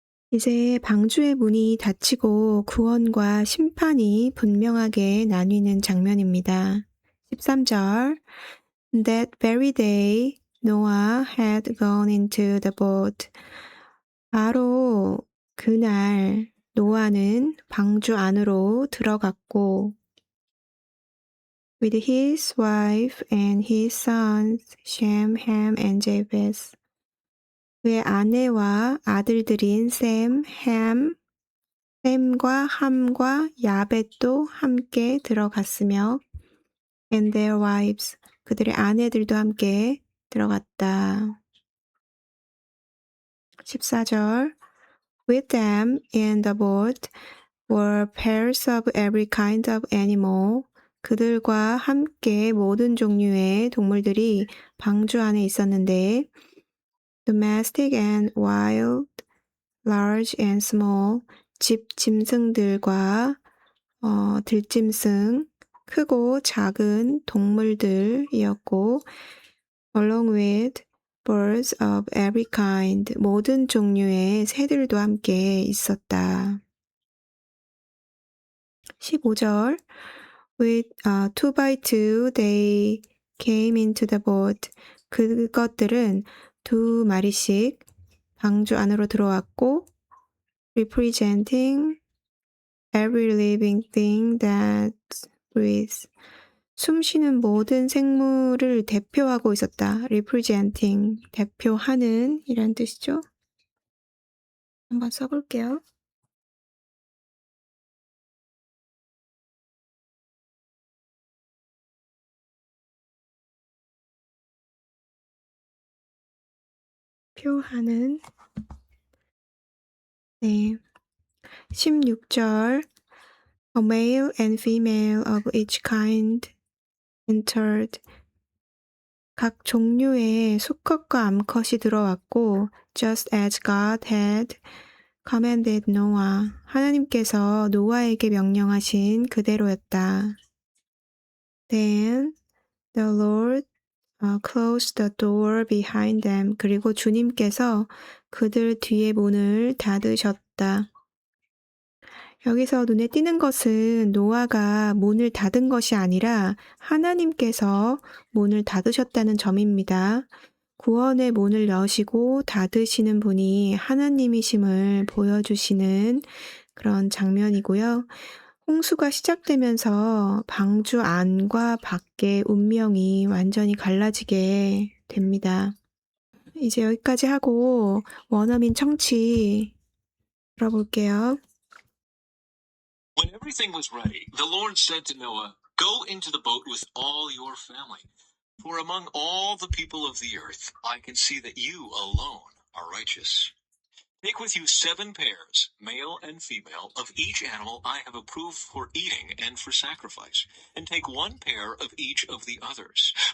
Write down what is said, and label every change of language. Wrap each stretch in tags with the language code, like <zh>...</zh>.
<ko>이제 방주의 문이 닫히고 구원과 심판이 분명하게 나뉘는 장면입니다.</ko> <en>13절 That very day Noah had gone into the boat.</en> <ko>바로 그날 노아는 방주 안으로 들어갔고</ko> <en>with his wife and his sons Shem, Ham and Japheth.</en> <ko>그의 아내와 아들들인 셈, 햄과 함과 야벳도 함께 들어갔으며</ko> <en>and their wives,</en> <ko>그들의 아내들도 함께 들어갔다.</ko> <en>14절 With them in the boat were pairs of every kind of animal.</en> <ko>그들과 함께 모든 종류의 동물들이 방주 안에 있었는데</ko> <en>domestic and wild, large and small,</en> <ko>집 짐승들과 들짐승, 크고 작은 동물들이었고</ko> <en>along with birds of every kind,</en> <ko>모든 종류의 새들도 함께 있었다.</ko> <en>15절 With 2 by 2 they came into the boat.</en> <ko>그것들은 2마리씩 방주 안으로 들어왔고</ko> <en>representing every living thing that breathes.</en> <ko>숨쉬는 모든 생물을 대표하고 있었다. representing, 대표하는 이란 뜻이죠. 한번 써볼게요. 표하는. 네.</ko> <en>16절 A male and female of each kind entered.</en> <ko>각 종류의 수컷과 암컷이 들어왔고</ko> <en>just as God had commanded Noah.</en> <ko>하나님께서 노아에게 명령하신 그대로였다.</ko> <en>Then the Lord closed the door behind them.</en> <ko>그리고 주님께서 그들 뒤에 문을 닫으셨다. 여기서 눈에 띄는 것은 노아가 문을 닫은 것이 아니라 하나님께서 문을 닫으셨다는 점입니다. 구원의 문을 여시고 닫으시는 분이 하나님이심을 보여주시는 그런 장면이고요. 홍수가 시작되면서 방주 안과 밖의 운명이 완전히 갈라지게 됩니다. 이제 여기까지 하고 원어민 청취 들어볼게요.</ko> <en>When everything was ready, the Lord said to Noah, "Go into the boat with all your family, for among all the people of the earth I can see that you alone are righteous. Take with you 7 pairs, male and female, of each animal I have approved for eating and for sacrifice, and take 1 pair of each of the others.</en>